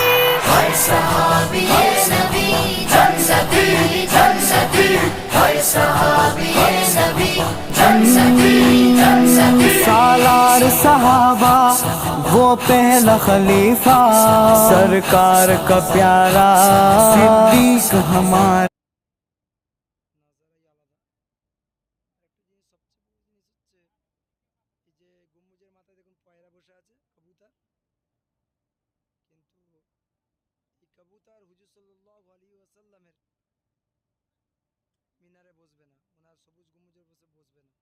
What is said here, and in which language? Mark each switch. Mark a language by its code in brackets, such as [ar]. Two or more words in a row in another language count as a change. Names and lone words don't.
[ur] ہائے صحابی نبی جنتی جنتی، ہائے صحابی نبی جنتی جنتی، سالار صحابہ وہ پہلا خلیفہ، سرکار کا پیارا صدیق ہمارا۔ [bn] যে গম্বুজের মাথায় দেখুন পায়রা বসে আছে কবুতর, কিন্তু এই কবুতর হুজুর [ar] صلى الله عليه وسلم [bn] মিনারে বসবে না, ওনার সবুজ গম্বুজের বসে বসবে না।